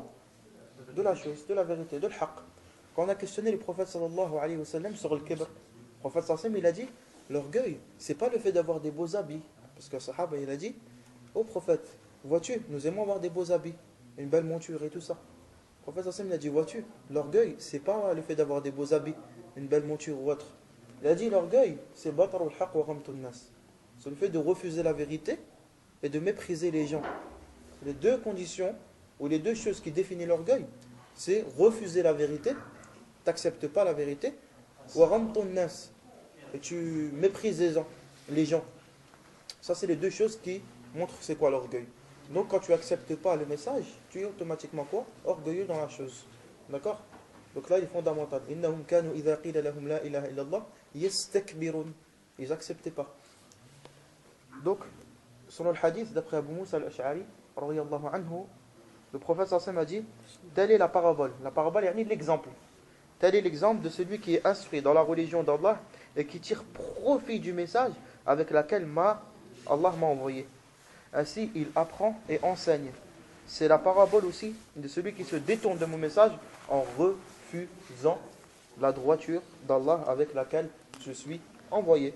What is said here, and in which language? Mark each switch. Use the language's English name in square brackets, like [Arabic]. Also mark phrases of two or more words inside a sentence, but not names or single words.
[French] De la chose, de la vérité, de l'haq. Quand on a questionné le prophète [Arabic] صلى الله عليه وسلم [French] sur le kibr, le prophète [Arabic] صلى الله عليه وسلم, [French] il a dit, l'orgueil, c'est pas le fait d'avoir des beaux habits. Parce que sahaba, il a dit, ô prophète, vois-tu, nous aimons avoir des beaux habits, une belle monture et tout ça. Le prophète [Arabic] صلى الله عليه وسلم, [French] il a dit, vois-tu, l'orgueil, c'est pas le fait d'avoir des beaux habits, une belle monture ou autre. Il a dit, l'orgueil, c'est [Arabic] بطر الحق وغمط الناس. [French] C'est le fait de refuser la vérité et de mépriser les gens. Les deux conditions, ou les deux choses qui définissent l'orgueil, c'est refuser la vérité, t'acceptes pas la vérité, [Arabic] وغمط الناس, [French] et tu méprises les gens. Ça, c'est les deux choses qui montrent c'est quoi l'orgueil. Donc, quand tu acceptes pas le message, tu es automatiquement quoi? Orgueilleux dans la chose. D'accord? Donc là, il est fondamental. [Arabic] إنهم كانوا إذا قيل لهم لا إله إلا الله يستكبرون. [French] Ils n'acceptaient pas. Donc, selon le hadith d'après Abu Musa al-Ash'ari, [Arabic] رضي الله عنه, [French] le prophète [Arabic] صلى الله عليه وسلم [French] a dit, telle est la parabole. La parabole, c'est l'exemple. Tel est l'exemple de celui qui est instruit dans la religion d'Allah et qui tire profit du message avec lequel Allah m'a envoyé. Ainsi, il apprend et enseigne. C'est la parabole aussi de celui qui se détourne de mon message en refusant la droiture d'Allah avec laquelle je suis envoyé.